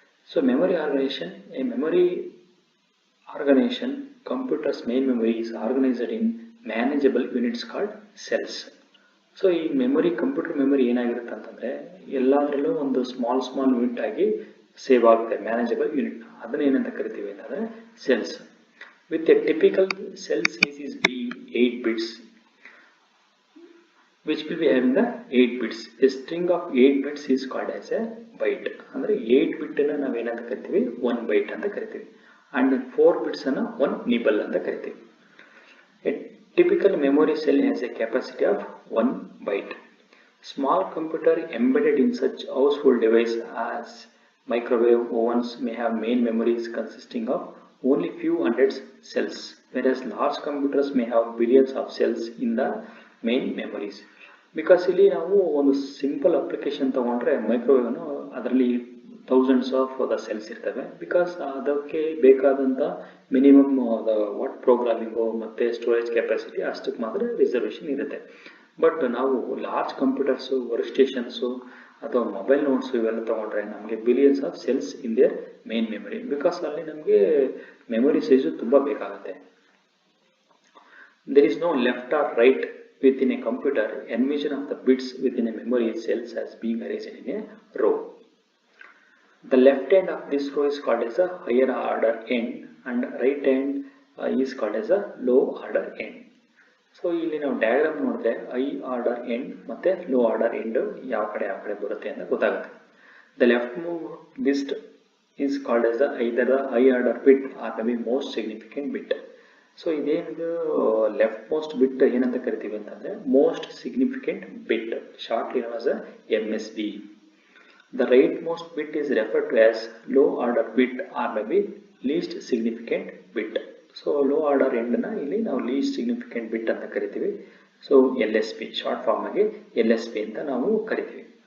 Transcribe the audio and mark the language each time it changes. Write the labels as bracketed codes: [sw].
[en] So memory organisation, a memory organisation computers main memory is organized in manageable units called cells. [kn] So ಈ memory, computer memory ಏನಾಗಿರುತ್ತೆ ಅಂತಂದರೆ ಎಲ್ಲದರಲ್ಲೂ ಒಂದು small unit ಆಗಿ save ಆಗುತ್ತೆ, manageable unit. ಅದನ್ನ ಏನಂತ ಕರಿತೀವಿ ಅಂತಂದರೆ cells. [en] With a typical cell size is being 8 bits which will be having the 8 bits. A string of 8 bits is called as a byte. [kn] ಅಂದರೆ 8 ಬಿಟ್ ಅನ್ನ ನಾವೇನಂತ ಕರಿತೀವಿ, 1 byte ಅಂತ ಕರಿತೀವಿ. ಅಂಡ್ 4 ಬಿಟ್ಸ್ ಅನ್ನ 1 nibble ಅಂತ ಕರಿತೀವಿ. [en] A typical memory cell has a capacity of 1 byte. Small computer embedded in such household device as microwave ovens may have main memories consisting of only few hundred cells, whereas large computers may have billions of cells in the main memories. Because [kn] ಇಲ್ಲಿ ನಾವು ಒಂದು simple application ತಗೊಂಡ್ರೆ microwave ಅನ್ನು ಅದರಲ್ಲಿ [en] thousands of the cells [kn] ಇರ್ತವೆ. Because ಅದಕ್ಕೆ ಬೇಕಾದಂಥ minimum what programming ಮತ್ತು ಸ್ಟೋರೇಜ್ ಕೆಪಾಸಿಟಿ ಅಷ್ಟಕ್ಕೆ ಮಾತ್ರ ರಿಸರ್ವೇಷನ್ ಇರುತ್ತೆ. ಬಟ್ ನಾವು ಲಾರ್ಜ್ ಕಂಪ್ಯೂಟರ್ಸು, ವರ್ಕ್ ಸ್ಟೇಷನ್ಸು ಅಥವಾ ಮೊಬೈಲ್ ನೋಟ್ಸು ಇವೆಲ್ಲ ತೊಗೊಂಡ್ರೆ ನಮಗೆ [en] Billions of cells in their main memory. [kn] Because ಅಲ್ಲಿ ನಮಗೆ ಮೆಮೊರಿ ಸೈಜು ತುಂಬ ಬೇಕಾಗುತ್ತೆ. [en] There is no left or right within a computer. Envision of the bits within a memory cells as being arranged in a row. The left end of this row is called as a higher order end and right end is called as a low order end. [kn] So ಇಲ್ಲಿ ನಾವು diagram ನೋಡಿದ್ರೆ high order end ಮತ್ತೆ low order end ಯಾವ ಕಡೆ ಬರುತ್ತೆ ಅಂತ ಗೊತ್ತಾಗುತ್ತೆ. [en] The left list is called as either the high order bit or maybe most significant bit. [kn] So ಇದೇನಿದು ಲೆಫ್ಟ್ ಮೋಸ್ಟ್ ಬಿಟ್ ಏನಂತ ಕರಿತೀವಿ ಅಂತಂದರೆ most significant bit, [en] Shortly known as MSB. The right most bit is referred to as low order bit or maybe least significant bit. [kn] So low order ಎಂಡ್ನ ಇಲ್ಲಿ ನಾವು list significant ಬಿಟ್ ಅಂತ ಕರಿತೀವಿ. So LSB short form ಆಗಿ LSB ಅಂತ ನಾವು ಕರಿತೀವಿ.